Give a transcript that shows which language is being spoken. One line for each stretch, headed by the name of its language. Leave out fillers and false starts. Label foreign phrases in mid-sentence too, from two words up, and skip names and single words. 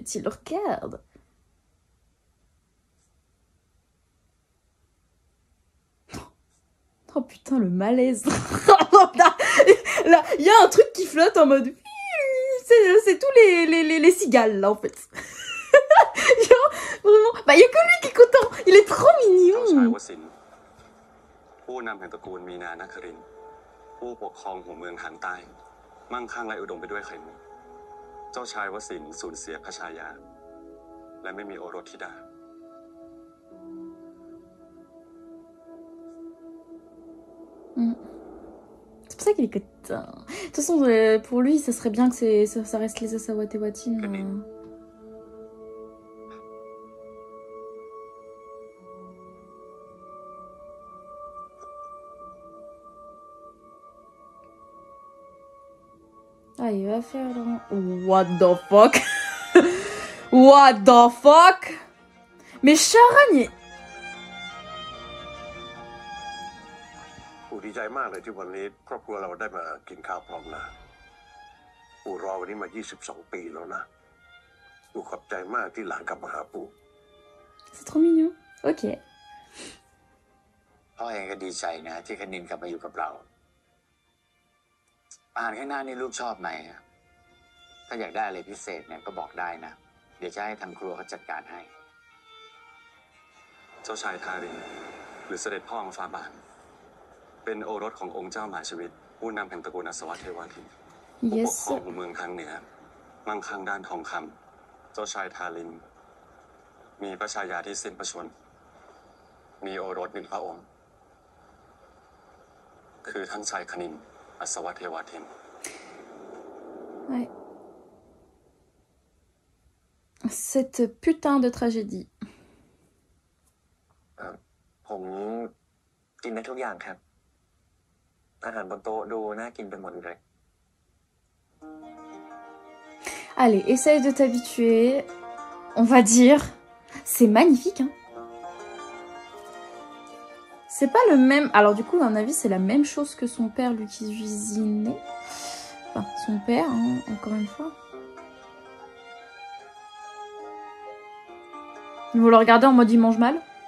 French: Il le regarde. Oh putain, le malaise. Là, il y a un truc qui flotte en mode... C'est tous les cigales, là, en fait. Genre, vraiment... Bah, il y a que lui qui est content. Il est trop mignon.
Thai: ผู้นำแห่งตระกูลมีนานครินทร์ผู้ปกครองหัวเมืองทางใต้มั่งคั่งและอุดมไปด้วยไข่มุกเจ้าชายวสินทร์สูญเสียพระชายาและไม่มีโอรสธิดา
French: C'est pour ça qu'il est que... De toute façon, pour lui, ça serait bien que ça reste les Asawatewatines. Ah, il va faire...
English: What the fuck? What the fuck?
French: Mais Charan, il...
Thai: ปู่ดีใจมากเลยที่วันนี้ครอบครัวเราได้มากินข้าวพร้อมหน้าปู่รอวันนี้มา22 ปีแล้วนะปู่ขอบใจมากที่หลานกลับมาหาปู่
French: C'est trop mignon. Ok.
Thai: พ่อเองก็ดีใจนะที่คณินกลับมาอยู่กับเราอาหารข้างหน้านี่ลูกชอบไหมถ้าอยากได้อะไรพิเศษเนี่ยก็บอกได้นะเดี๋ยวจะให้ทางครัวเขาจัดการให้ เจ้าชายทารินหรือเสด็จพ่อของฟาบาทเป็นโอรสขององค์เจ้ามหาชวิตผู้นำแห่งตระกูลอัศวเทวาทินผู้ปกครองของเมืองทางเหนือมั่งคั่งด้านทองคำเจ้าชายทารินมีพระชายาที่สิ้นพระชนม์มีโอรสหนึ่งพระองค์คือท่านชายคณินอัศวเทวาทิน
French: Ouais. Cette putain de tragédie.
Thai: ผมกินได้ทุกอย่างครับอาหารบนโต๊ะดูน่ากินไปหมดเลย
French: Allez, essaye de t'habituer. On va dire, c'est magnifique, hein. C'est pas le même. Alors du coup, à mon avis, c'est la même chose que son père lui cuisinait. Enfin, son père, hein, encore une fois. Ils vont le regarder en mode il mange mal.